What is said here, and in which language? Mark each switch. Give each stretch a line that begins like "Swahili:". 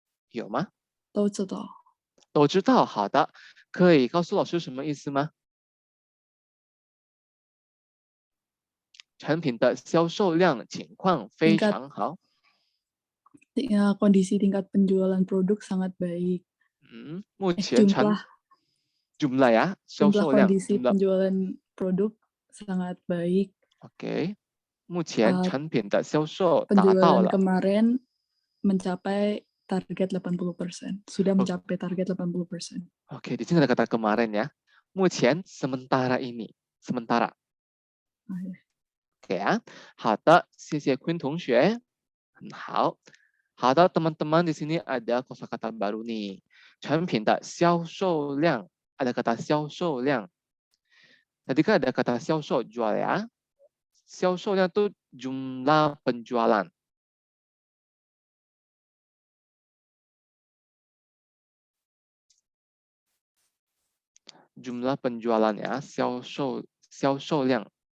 Chinese: 有吗？都知道。都知道，好的，可以告诉老师什么意思吗？产品的销售量情况非常好。
Indonesian: Kondisi tingkat penjualan produk sangat baik.
Chinese: 目前
Indonesian: jumlah ya,
Chinese: 销售量
Indonesian: kondisi penjualan produk sangat baik. Oke.
Chinese: 目前产品的销售达到了
Indonesian: penjualan kemarin mencapai target 80%. Sudah mencapai target 80%. Oke, di sini ada kata kemarin ya. 目前 sementara ini, sementara. Oke ya.
Chinese: 好的，谢谢 Queen 同学。很好。好的，
Indonesian: teman-teman, di sini ada kosakata baru nih.
Chinese: 产品的销售量,
Indonesian: ada kata
Chinese: 销售量.
Indonesian: Tadi kan ada kata 销售 jual ya. 销售量 itu jumlah penjualan. Jumlah penjualan ya, 销售量.